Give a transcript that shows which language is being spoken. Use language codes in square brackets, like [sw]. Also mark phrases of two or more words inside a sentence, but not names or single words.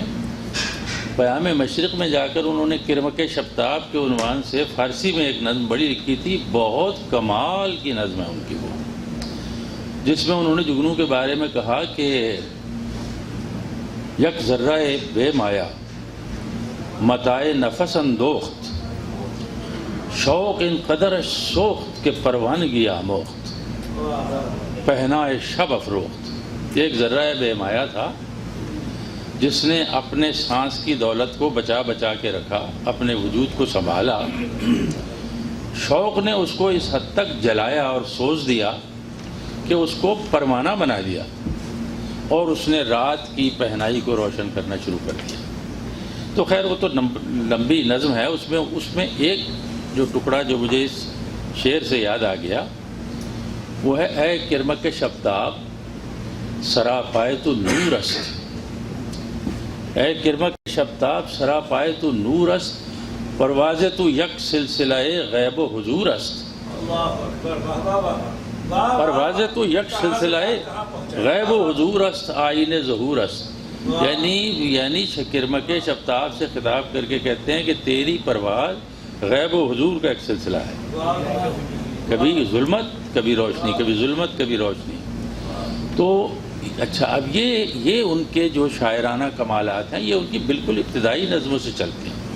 [ur] پیام مشرق میں جا کر انہوں نے کرمک شبتاب کے عنوان سے فارسی میں ایک نظم بڑی لکھی تھی، بہت کمال کی نظم ہے ان کی وہ، جس میں انہوں نے جگنو کے بارے میں کہا کہ [fa] یک ذرہ بے مایا متائے نفس اندوخت، شوق ان قدر سوخت کہ پروانگی آموخت، پہنائے شب افروخت. [ur] ایک ذرہ بے مایا تھا جس نے اپنے سانس کی دولت کو بچا بچا کے رکھا، اپنے وجود کو سنبھالا. شوق نے اس کو اس حد تک جلایا اور سوز دیا کہ اس کو پروانہ بنا دیا، اور اس نے رات کی پہنائی کو روشن کرنا شروع کر دیا. تو خیر وہ تو لمبی نظم ہے. اس میں ایک جو ٹکڑا جو مجھے اس شعر سے یاد آ گیا وہ ہے [fa] اے کرمک شبتاب سراپائے تو نور است، اے کرمک شبتاب سراپائے تو نور است، پرواز تو یک سلسلہ غیب و حضور است. پرواز تو یک سلسلہ غیب و حضور است، آئین ظہور است. [ur] یعنی کرمک شبتاب سے خطاب کر کے کہتے ہیں کہ تیری پرواز غیب و حضور کا ایک سلسلہ ہے، کبھی ظلمت کبھی روشنی، کبھی ظلمت کبھی روشنی. تو اچھا، اب یہ ان کے جو شاعرانہ کمالات ہیں یہ ان کی بالکل ابتدائی نظموں سے چلتے ہیں.